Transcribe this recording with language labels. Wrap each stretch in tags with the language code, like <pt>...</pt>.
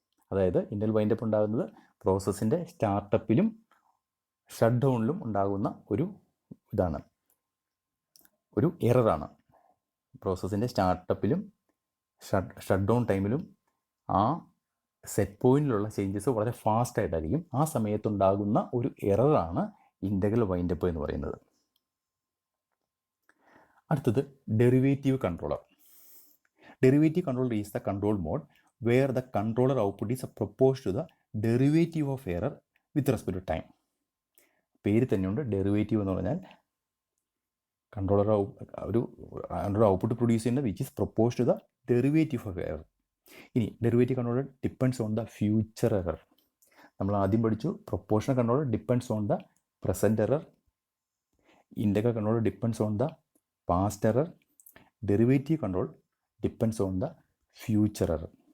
<ml>അതായത് integral wind up ഉണ്ടാകുന്നത് പ്രോസസ്സിൻ്റെ സ്റ്റാർട്ടപ്പിലും shut ഡൗണിലും ഉണ്ടാകുന്ന ഒരു ഇതാണ്, ഒരു എററാണ്. പ്രോസസ്സിൻ്റെ സ്റ്റാർട്ടപ്പിലും ഷട്ട് ഡൗൺ ടൈമിലും ആ സെറ്റ് പോയിന്റിലുള്ള ചേഞ്ചസ് വളരെ ഫാസ്റ്റ് ആയിട്ടായിരിക്കും. ആ സമയത്തുണ്ടാകുന്ന ഒരു എററാണ് ഇൻ്റഗ്രൽ വൈൻഡപ്പ് എന്ന് പറയുന്നത്. അടുത്തത് derivative controller.</ml> <en>Derivative controller is the control mode where the controller output is proposed to the derivative of error with respect to time.</en> <ml>പേര് തന്നെയുണ്ട്, ഡെറിവേറ്റീവ് എന്ന് പറഞ്ഞാൽ കൺട്രോളർ ഒരു ഔട്ട്പുട്ട് പ്രൊഡ്യൂസ് ചെയ്യുന്ന</ml> <en>Which is propose to the derivative of error. ഇനി derivative controller depends on the future error.</en> <ml>നമ്മൾ ആദ്യം പഠിച്ചു</ml> <en>Proportional controller depends on the present error, integral controller depends on the past error, derivative control depends on the future error.</en>